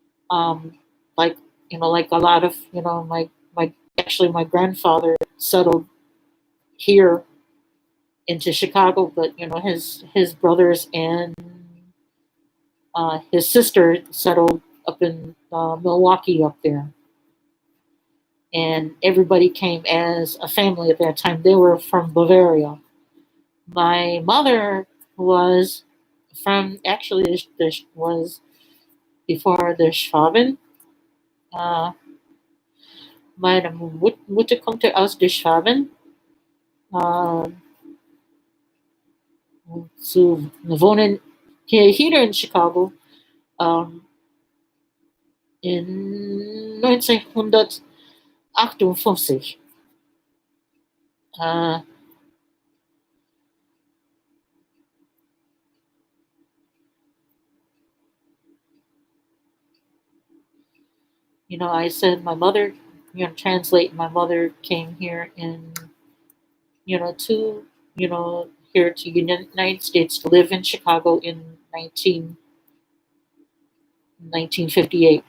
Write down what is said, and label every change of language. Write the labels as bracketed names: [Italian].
[English] um like like a lot of my actually my grandfather settled here into Chicago, but his brothers and his sister settled up in Milwaukee up there, and everybody came as a family at that time. They were from Bavaria. My mother was from, actually this was before the Schwaben. [German] Uh, Meine Mutter kommt aus der Schwaben, äh, zu wohnen hier in Chicago, ähm, in 1958. [English] Äh, I said my mother, translate, my mother came here in, to, here to United States to live in Chicago in 1958.